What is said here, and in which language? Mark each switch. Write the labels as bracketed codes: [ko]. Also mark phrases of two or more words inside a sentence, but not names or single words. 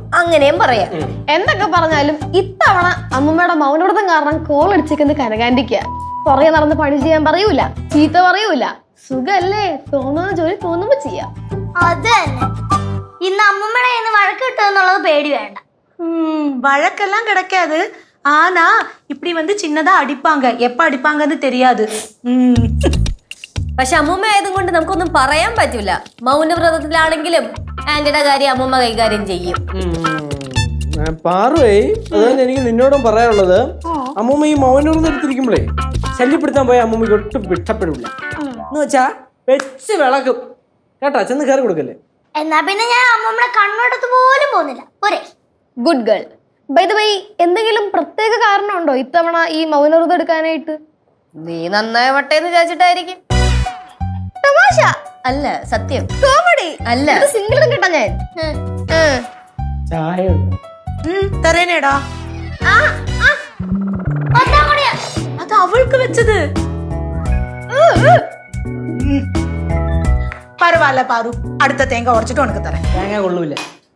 [ml] അങ്ങനെയും പറയാം. എന്തൊക്കെ പറഞ്ഞാലും ഇത്തവണ അമ്മമ്മയുടെ മൗനവ്രതം കാരണം കോൾ അടിച്ചേക്കുന്നത് കനകാന്റിക്ക. പുറകെ നടന്ന് പണി ചെയ്യാൻ പറയൂല, ചീത്ത പറയൂല. സുഖല്ലേ, തോന്നുന്ന ജോലി തോന്നുമ്പോ ചെയ്യാം. അത് തന്നെ. ഇന്ന് അമ്മമ്മയുടെ ഇന്ന് വഴക്ക് കിട്ടുമെന്നുള്ളത് പേടി വേണ്ട. [ta] வழக்கெல்லாம் கிடைக்காது. ஆனா இப்படி வந்து சின்னதா அடிப்பாங்க. எப்ப அடிப்பாங்கன்னு தெரியாது. [ml] പക്ഷെ അമ്മൂമ്മ ആയതും കൊണ്ട് നമുക്കൊന്നും പറയാൻ പറ്റൂല. മൗനവ്രതത്തിലാണെങ്കിലും ആന്റിയുടെ കാര്യം അമ്മൂമ്മ കൈകാര്യം ചെയ്യും. പാറുവേ, അതുതന്നെ എനിക്ക് നിന്നോടും പറയാനുള്ളത്, അമ്മൂമ്മ ഈ മൗനവ്രതം എടുത്തിരിക്കുമ്പോഴേ ശല്യപ്പെടുത്താൻ പോയ അമ്മൂമ്മയ്ക്ക് ഒട്ടും ഇഷ്ടപ്പെടില്ല. എന്ന് വെച്ചാ വെച്ച് വിളക്കും കേട്ടാ. ചെന്ന് കയറി കൊടുക്കല്ലേ. എന്നാ പിന്നെ ഞാൻ അമ്മമ്മയുടെ കണ്ണോടത്ത് പോലും പോകുന്നില്ല. പോരെ. [en] good girl. by the way, [ml] എന്തെങ്കിലും പ്രത്യേക കാരണമുണ്ടോ ഇത്തവണ ഈ മൗനവ്രതം എടുക്കാനായിട്ട്? നീ നന്നായ വട്ടേന്ന് വിചാരിച്ചിട്ടായിരിക്കും. തമാശ അല്ല, സത്യം. കോമഡി അല്ല, സിംഗിളും കിട്ടാ ഞാൻ. ചായ [ta] தரேனேடா. அது அவளுக்கு வச்சது. பரவாயில்ல பாரு, அடுத்த தேங்காய் உடைச்சிட்டு உனக்கு தரேன். [ml] തേങ്ങ കൊള്ളൂല.